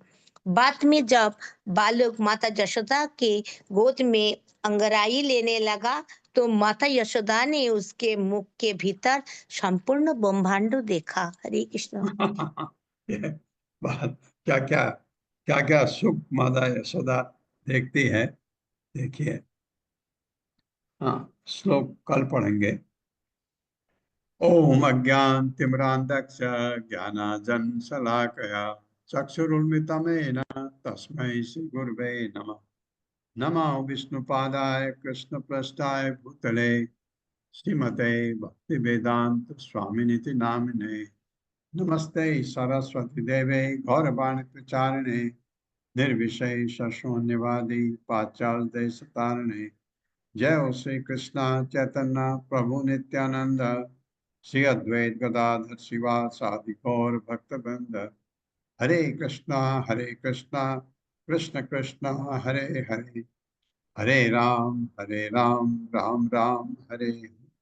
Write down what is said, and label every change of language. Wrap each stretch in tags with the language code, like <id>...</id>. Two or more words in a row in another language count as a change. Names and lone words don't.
<hi>बाद में जब बालक माता यशोदा के गोद में अंगड़ाई लेने लगा, तो माता यशोदा ने उसके मुख के भीतर संपूर्ण ब्रह्मांड देखा। हरे कृष्ण। ये बात क्या क्या सुख माता यशोदा देखती है, देखिए। हाँ, श्लोक कल पढ़ेंगे।</hi> <sa>ओम अज्ञान तिमिरांधक्ष ज्ञानाजन शलाकया चक्षुरुन्मिलितमेन तस्मै श्री गुरवे नमः। नमो विष्णुपादाय कृष्णप्रेष्ठाय भूतले श्रीमते भक्तिवेदांत स्वामिनिति नामिने। नमस्ते सरस्वती देवे गौरवाणी प्रचारिणे निर्विशेष शून्यवादी पाश्चात्य देश तारिणे। जय हो श्री कृष्ण चैतन्य प्रभु नित्यानंद श्री अद्वैत गदाधर शिवासादि गौर भक्तवृंद। हरे कृष्णा कृष्ण कृष्ण हरे हरे, हरे राम राम राम हरे हरे।</sa>